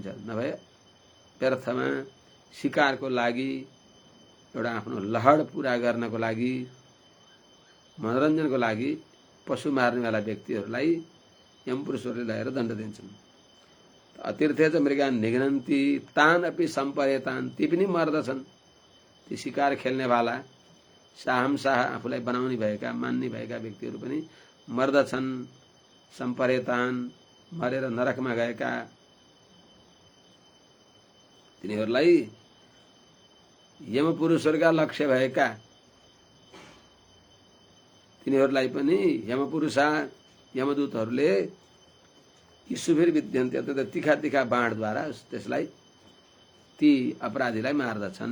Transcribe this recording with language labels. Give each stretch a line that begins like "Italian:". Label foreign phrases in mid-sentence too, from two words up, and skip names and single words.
Nepali: नभए व्यर्थमा शिकारको लागि, एउटा आफ्नो लहड पूरा गर्नको लागि, मनोरञ्जनको लागि पशु मार्नेवाला व्यक्तिहरूलाई यमपुरुषहरूले लगेर दण्ड दिन्छन्।
Sanskrit: अतीर्थे च मृगान निघ्नन्ती तान अपि सम्परेतान,
Nepali: ती पनि मर्दछन्। ती शिकार खेल्नेवाला साहमशाह आफूलाई बनाउने भएका, मान्ने भएका व्यक्तिहरू पनि मर्दछन्। सम्परेतान, मरेर नरकमा गएका तिनीहरूलाई यमपुरुषहरूका लक्ष्य भएका तिनीहरूलाई पनि यमपुरुषा, यमदूतहरूले
Sanskrit: यी सुभिर विद्यन्ते,
Nepali: अर्थात् तिखा तिखा बाणद्वारा त्यसलाई, ती अपराधीलाई मार्दछन्।